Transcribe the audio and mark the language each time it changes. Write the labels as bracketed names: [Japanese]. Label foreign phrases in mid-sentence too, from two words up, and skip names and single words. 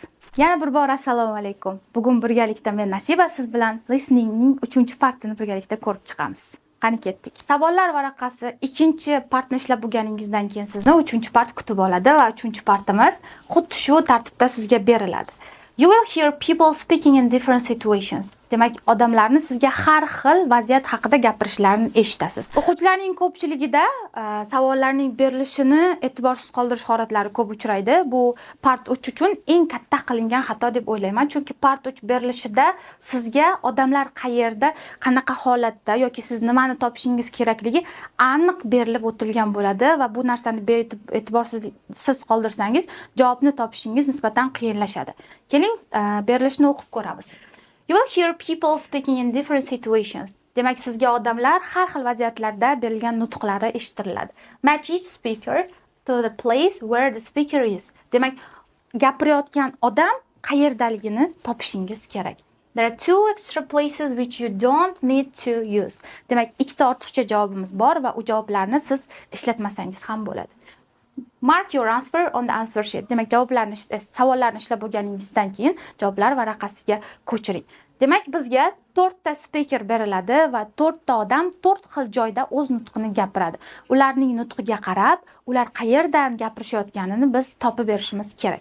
[Uzbek] Yana bir bor assalomu alaykum. Bugun birgalikda men Nasiba siz bilan listeningning 3-partini birgalikda ko'rib chiqamiz. Qani ketdik. Savollar varaqasi 2-partni ishlab bo'lganingizdan keyin sizni 3-part kutib oladi va 3-partimiz xuddi shu tartibda sizga beriladi. [English] You will hear people speaking in different situations. [Uzbek] Demak, odamlarni sizga har xil vaziyat haqida gapirishlarini eshitasiz. O'quvchilarning ko'pchiligida savollarning berilishini e'tiborsiz qoldirish holatlari ko'p uchraydi. Bu part 3 uchun eng katta qilingan xato deb o'ylayman. Chunki part 3 berilishida sizga odamlar qayerda, qanaqa holatda yoki siz nimani topishingiz kerakligi aniq berilib o'tilgan bo'ladi va bu narsani e'tiborsiz qoldirsangiz, javobni topishingiz nisbatan qiyinlashadi. Keling, berilishni o'qib ko'ramiz. [English] You will hear people speaking in different situations. [Uzbek] Demak, sizga odamlar har xil vaziyatlarda berilgan nutqlari eshittiriladi. [English] Match each speaker to the place where the speaker is. [Uzbek] Demak, gapirayotgan odam qayerdaligini topishingiz kerak. [English] There are 2 extra places which you don't need to use. [Uzbek] Demak, 2 ta ortiqcha javobimiz bor va u javoblarni siz ishlatmasangiz ham bo'ladi. [English] Mark your answer on the answer sheet. [Uzbek] Demak, savollarni ishlab bo'lganingizdan keyin javoblar varaqasiga ko'chiring. Demak, bizga 4 ta speaker beriladi va 4 ta odam 4 xil joyda o'z nutqini gapiradi. Ularning nutqiga qarab, ular qayerdan gapirishayotganini biz topib berishimiz kerak.